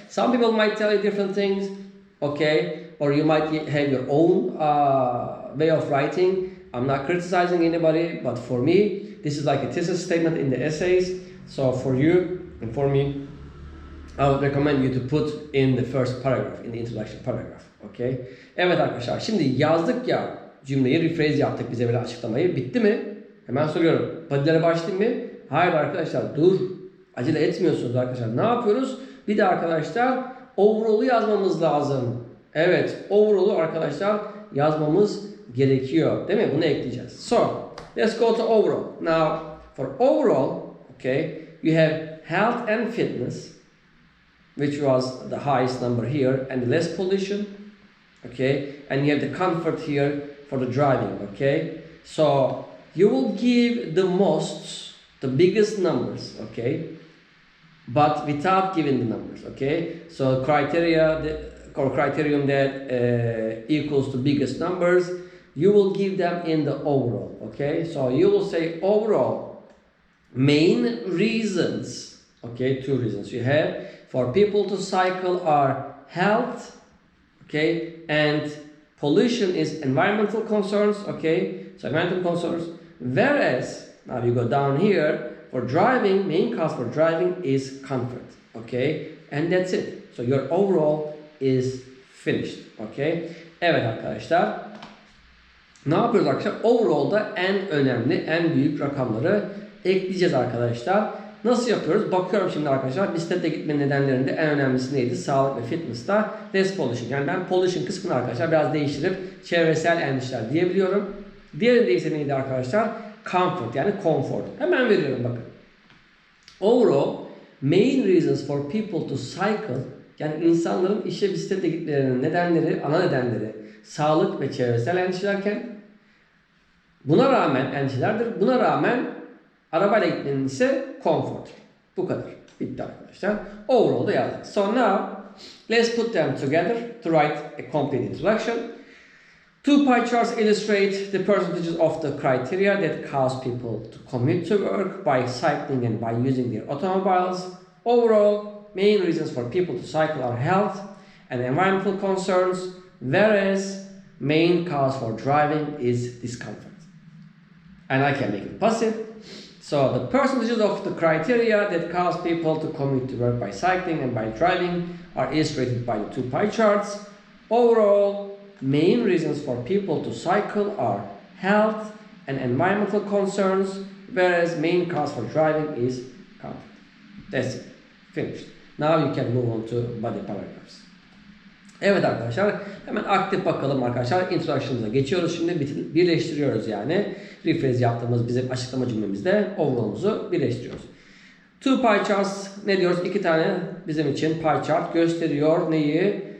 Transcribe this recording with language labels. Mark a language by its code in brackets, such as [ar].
[en] Some people might tell you different things, okay? Or you might have your own way of writing. I'm not criticizing anybody, but for me, this is like a thesis statement in the essays. So for you and for me, I would recommend you to put in the first paragraph, in the introduction paragraph. Okay? [tr] Evet arkadaşlar, şimdi yazdık ya cümleyi, rephrase yaptık bize böyle açıklamayı. Bitti mi? Hemen soruyorum. Body'lere başlayayım mı? Hayır arkadaşlar, dur. Acele etmiyorsunuz arkadaşlar. Ne yapıyoruz? Bir de arkadaşlar overall'u yazmamız lazım. Evet, overall'u arkadaşlar yazmamız gerekiyor. Değil mi? Bunu ekleyeceğiz. [en] So, let's go to overall. Now, for overall, okay, you have health and fitness, which was the highest number here, and the less pollution, okay, and you have the comfort here for the driving, okay. So you will give the most, the biggest numbers, okay, but without giving the numbers, okay. So criterion that equals to biggest numbers, you will give them in the overall, okay. So you will say overall main reasons, okay, 2 reasons you have for people to cycle are health, okay, and pollution is environmental concerns, okay, so environmental concerns, whereas, now you go down here, for driving, main cause for driving is comfort, okay, and that's it. So your overall is finished, okay. [tr] Evet arkadaşlar, ne yapıyoruz arkadaşlar? Overall'da en önemli, en büyük rakamları ekleyeceğiz arkadaşlar. Nasıl yapıyoruz? Bakıyorum şimdi arkadaşlar. Bisiklete gitmenin nedenlerinde en önemlisi neydi? Sağlık ve fitness'ta [en] less pollution. [tr] Yani ben pollution kısmını arkadaşlar biraz değiştirip çevresel endişeler diyebiliyorum. Diğerinde ise neydi arkadaşlar? Comfort yani konfor. Hemen veriyorum bakın. [en] Overall, main reasons for people to cycle, [tr] yani insanların işe bisiklete gitmelerinin nedenleri, ana nedenleri sağlık ve çevresel endişelerken buna rağmen endişelerdir. Buna rağmen arabayla gitmenin ise konfor. Bu kadar. Bitti arkadaşlar. Overall'da yazdık. [en] So now let's put them together to write a complete introduction. 2 pie charts illustrate the percentages of the criteria that cause people to commute to work by cycling and by using their automobiles. Overall, main reasons for people to cycle are health and environmental concerns, whereas main cause for driving is discomfort. And I can make it passive. So the percentages of the criteria that cause people to commute to work by cycling and by driving are illustrated by the 2 pie charts. Overall, main reasons for people to cycle are health and environmental concerns, whereas main cause for driving is comfort. That's it. Finished. Now you can move on to body paragraphs. [tr] Evet arkadaşlar, hemen aktif bakalım arkadaşlar. Introduction'ımıza geçiyoruz. Şimdi birleştiriyoruz yani. Rephrase yaptığımız bizim açıklama cümlemizde overall'umuzu birleştiriyoruz. Two pie charts ne diyoruz? 2 tane bizim için pie chart gösteriyor. Neyi?